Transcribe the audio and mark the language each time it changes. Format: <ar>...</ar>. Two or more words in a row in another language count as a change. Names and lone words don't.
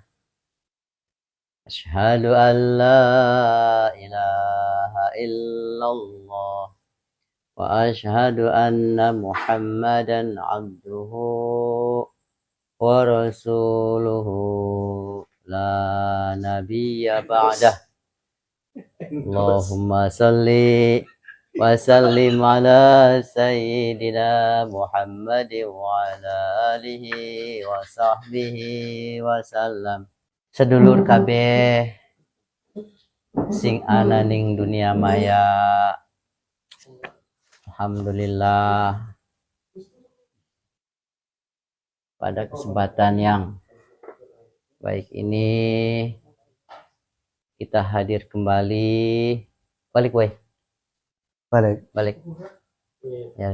<ar>أشهد أن لا إله إلا الله وأشهد أن محمدا عبده ورسوله لا نبي بعده. اللهم صل وسلم على سيدنا محمد وعلى آله وصحبه وسلم.</ar> <jv>Sedulur kabeh sing ana ning dunia maya,</jv> <id>alhamdulillah pada kesempatan yang baik ini kita hadir kembali. Balik ya.</id>